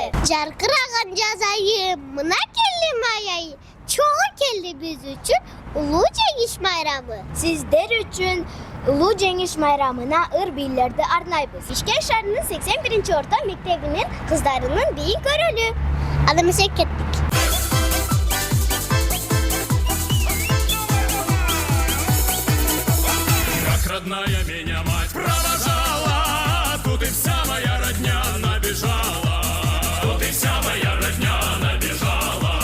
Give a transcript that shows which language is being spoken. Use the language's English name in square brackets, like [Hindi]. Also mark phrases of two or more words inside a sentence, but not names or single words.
[Kyrgyz] Жаркыраган жаз айы, мына келди май айы. Чогуу келди биз үчүн улуу жеңиш майрамы. Сиздер үчүн улуу жеңиш майрамына ыр бийлерди арнайбыз. Бишкек шаарынын 81-орто мектебинин кыздарынын бийин көрөлү. Аны эмесе кеттик. [Russian] Родная меня мать провожала, тут и вся моя родня набежала, тут и вся моя родня набежала.